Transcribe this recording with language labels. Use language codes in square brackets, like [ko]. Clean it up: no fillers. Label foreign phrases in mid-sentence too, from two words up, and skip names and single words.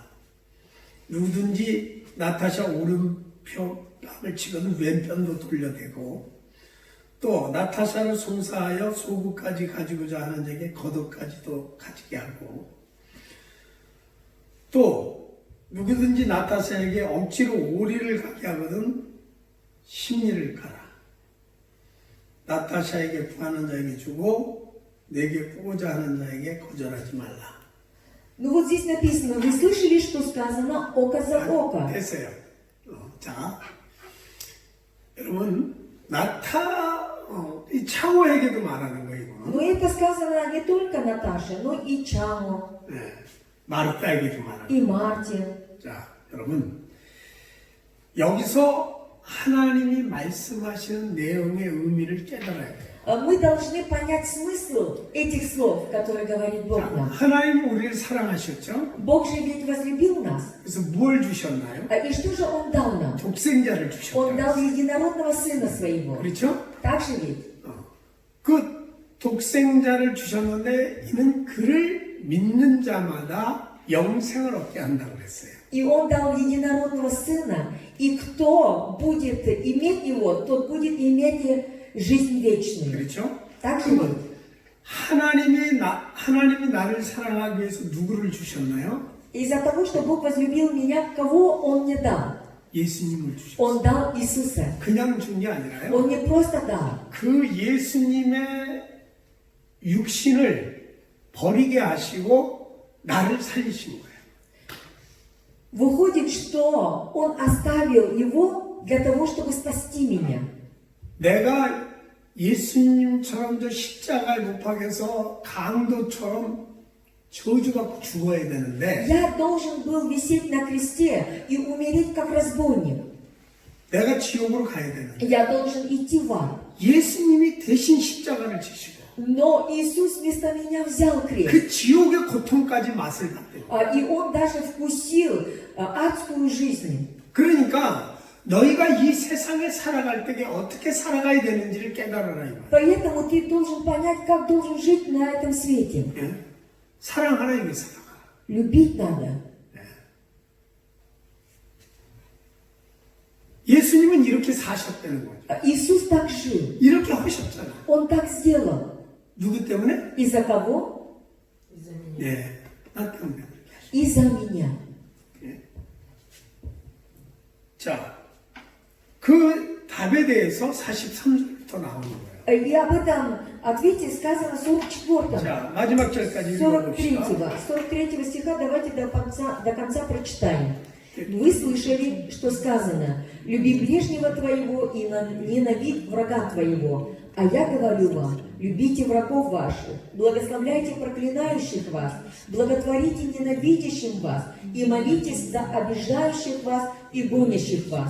[ko] 누구든지 나타샤 오른편 뺨을 치고는 왼편도 돌려대고, 또 나타샤를 송사하여 소구까지 가지고자 하는 자에게 겉옷까지도 가지게 하고, 또 누구든지 나타샤에게 억지로 오리를 가게 하거든 심리를 가라. 나타샤에게 구하는 자에게 주고 내게 꾸고자 하는 자에게 거절하지 말라. [ru] Ну вот здесь написано, вы слышали, что сказано око за око. [ko] 됐어요. 자, 여러분 이 창호에게도 말하는 거이고, [ru] Но это сказано не только Наташе, но и Чамо, [ko] 네, 마르타에게도 말하는 [ru] и [ko] 거예요. [ru] Марте. [ko] 자, 여러분 여기서 하나님이 말씀하시는 내용의 의미를 깨달아야 돼요. [ru] Мы должны понять смысл этих слов, которые говорит Бог [ko] 자, [ru] нам. [ko] 하나님 우리를 사랑하셨죠? [ru] Бог же ведь возлюбил нас. [ko] 그래서 뭘 주셨나요? [ru] И что же Он дал нам? [ko] 독생자를 [ru] Он [ko] 주셨죠. [ru] дал единородного Сына Своего. [ko] 그렇죠? [ru] Так же ведь? [ko] 그 독생자를 주셨는데 이는 그를 믿는 자마다 영생을 얻게 한다고 그랬어요. [ru] И Он дал единородного Сына, и кто будет иметь Его, тот будет иметь жизнь вечную. [ko] 그렇죠? [ru] Так же ведь? [ko] 그러면 하나님이 나를 사랑하기 위해서 누구를 주셨나요? [ru] Из-за того, что Бог возлюбил меня, кого Он мне дал? [ko] 예수님을 주셨어요. [ru] Он дал Иисуса. [ko] 그냥 준 게 아니라요. [ru] Он не просто дал. [ko] 그 예수님의 육신을 버리게 하시고 나를 살리신 거예요. [ru] Выходит, что Он оставил Его для того, чтобы спасти меня. [ko] 내가 예수님처럼 저 십자가에 못 박혀서 강도처럼 저주받고 죽어야 되는데 [ru] Я должен был висеть на кресте и умереть как разбойник. [ko] 내가 지옥으로 가야 되는데 [ru] Я должен идти в ад. [ko] 예수님이 대신 십자가를 지시고 [ru] Но Иисус вместо меня взял крест. [ko] 그 지옥의 고통까지 맛을 봤대요. [ru] И Он даже вкусил адскую жизнь. [ko] 그러니까 너희가 이 세상에 살아갈 때에 어떻게 살아가야 되는지를 깨달아라 이 말. [ru] Поэтому ты должен понять, как должен жить на этом свете. [ko] 예? 사랑하라 이거 살아가. [ru] Любить надо. [ko] 예수님은 이렇게 사셨다는 거죠. [ru] Иисус так жил. [ko] 이렇게 하셨잖아. [ru] Он так сделал. [ko] 누구 때문에? [ru] Из-за кого? [ko] 네, 나 때문에. [ru] Из-за меня. [ko] 자, 그 답에 대해서 43절부터 나오는 거예요. [ru] И об этом ответе сказано в 44-м. [ko] 자, 마지막 절까지 읽어봅시다. [ru] 43 стиха давайте до конца прочитаем. Вы слышали, что сказано: «Люби ближнего твоего и ненавидь врага твоего». А я говорю вам: любите врагов ваших, благословляйте проклинающих вас, благотворите ненавидящим вас и молитесь за обижающих вас и гонящих вас.